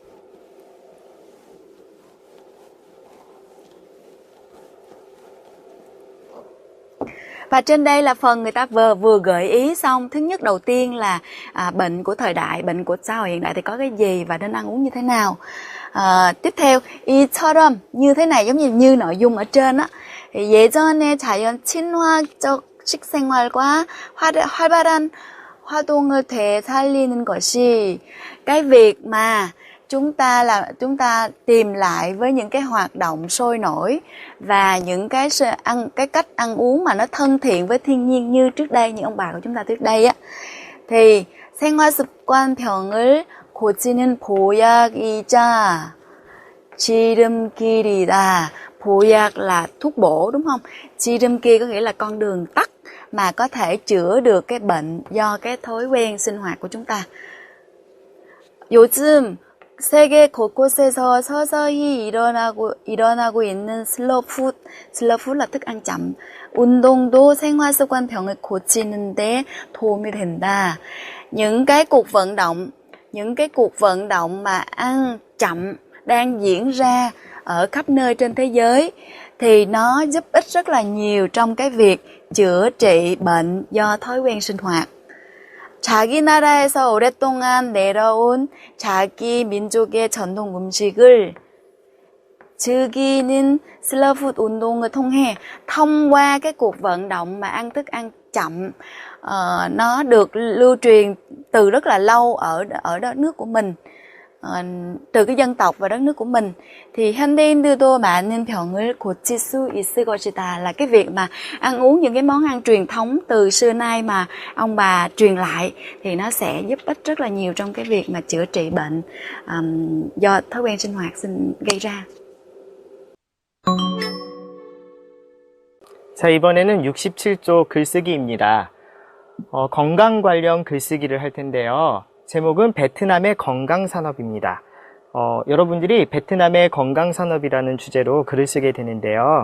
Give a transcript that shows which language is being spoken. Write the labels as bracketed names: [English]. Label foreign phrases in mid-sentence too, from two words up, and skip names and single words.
[Vietnamese] Và trên đây là phần người ta vừa gợi ý xong. Thứ nhất, đầu tiên là bệnh của thời đại, bệnh của xã hội hiện đại thì có cái gì và nên ăn uống như thế nào. Tiếp theo, 이처럼 như thế này, giống như nội dung ở trên á. [Korean] 예전에 자연 친화적 식생활과 활발한 활동을 되살리는 것이, [Vietnamese] cái việc mà chúng ta tìm lại với những cái hoạt động sôi nổi và những cái cách ăn uống mà nó thân thiện với thiên nhiên như trước đây, như ông bà của chúng ta trước đây á, thì [Korean] 생활습관병을 고치는 보약이자 지름길이다. [Vietnamese] 보약 là thuốc bổ đúng không? 지름길 có nghĩa là con đường tắt mà có thể chữa được cái bệnh do cái thói quen sinh hoạt của chúng ta. [Korean] 요즘 세계 곳곳에서 서서히 일어나고 있는 슬로푸드 [Vietnamese] là thức ăn chậm. [Korean] 운동도 생활습관병을 고치는 데 도움이 된다. [Vietnamese] Những cái cuộc vận động mà ăn chậm đang diễn ra ở khắp nơi trên thế giới thì nó giúp ích rất là nhiều trong cái việc chữa trị bệnh do thói quen sinh hoạt. [Korean] 자기 나라에서 오랫동안 내려온 자기 민족의 전통 음식을 즐기는 슬로푸드 운동을 통해, [Vietnamese] thông qua cái cuộc vận động mà ăn thức ăn chậm, nó được lưu truyền từ rất là lâu ở đất nước của mình, từ cái dân tộc và đất nước của mình, thì [Korean] 현대인들도 많은 병을 고칠 수 있을 것이다. [Vietnamese] Là cái việc mà ăn uống những cái món ăn truyền thống từ xưa nay mà ông bà truyền lại thì nó sẽ giúp ích rất là nhiều trong cái việc mà chữa trị bệnh do thói quen sinh hoạt gây ra. [Korean] 자, 이번에는 67조 글쓰기입니다. 건강 관련 글쓰기를 할 텐데요. 제목은 베트남의 건강 산업입니다. 여러분들이 베트남의 건강산업이라는 주제로 글을 쓰게 되는데요.